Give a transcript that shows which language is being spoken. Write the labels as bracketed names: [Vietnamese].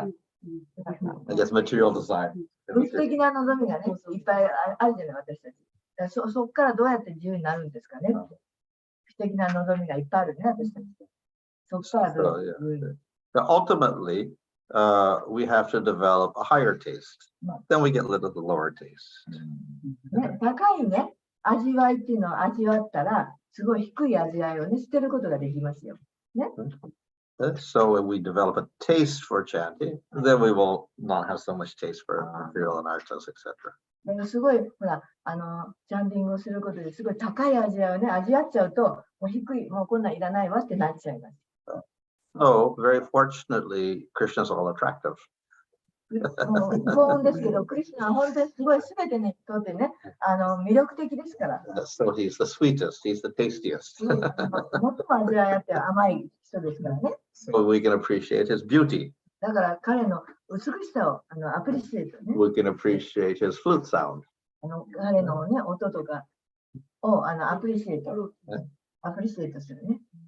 [English] I guess material design. [Japanese] 物質的な望みがね、いっぱいあるじゃない、私たち。そこからどうやって自由になるんですかね。物質的な望みがいっぱいあるね、私たち。そこからどうやって。 [English] Ultimately, we have to develop a higher taste. Then we get rid of the lower taste. [Japanese] ね、高いね、味わいっていうのを味わったら、すごい低い味わいをね、捨てることができますよ。ね。 [English] So when we develop a taste for chanting, then we will not have so much taste for material anarthas, etc. [Japanese] すごい、ほら、チャンティングをすることですごい高い味わいをね、味わっちゃうと、もう低い、もうこんなんいらないわってなっちゃいます。 [English] So very fortunately, Krishna is all attractive. [Japanese] 幸運ですけど、クリスナは本当にすごい全てにとってね、魅力的ですから。 [English] So he's the sweetest, he's the tastiest. [Japanese] 最も味わいあって甘い人ですからね。 [English] So we can appreciate his beauty. [Japanese] だから彼の美しさをアプリシエートね。 [English] We can appreciate his flute sound. [Japanese] 彼のね、音とかをアプリシエートするね。